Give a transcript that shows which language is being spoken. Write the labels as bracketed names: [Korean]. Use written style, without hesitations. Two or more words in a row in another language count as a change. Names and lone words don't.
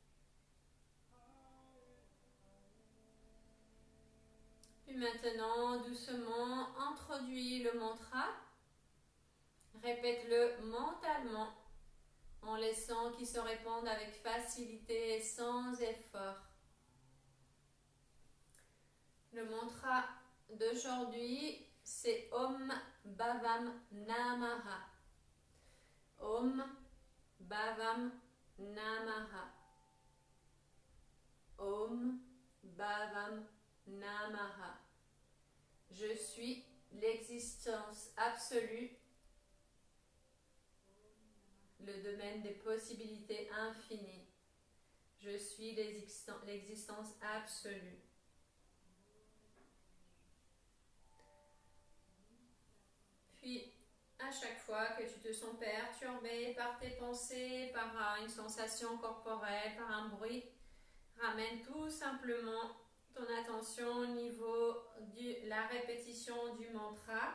[French] Puis maintenant, doucement, introduis le mantra. Répète-le mentalement, en laissant qu'il se répande avec facilité et sans effort. Le mantra d'aujourd'hui, c'est [Sanskrit] ॐ भवम् नमः. ॐ भवम् नमः. ॐ भवम् नमः. [French] Je suis l'existence absolue, le domaine des possibilités infinies. Je suis l'existence absolue. Puis, à chaque fois que tu te sens perturbé par tes pensées, par une sensation corporelle, par un bruit, ramène tout simplement ton attention au niveau de la répétition du mantra.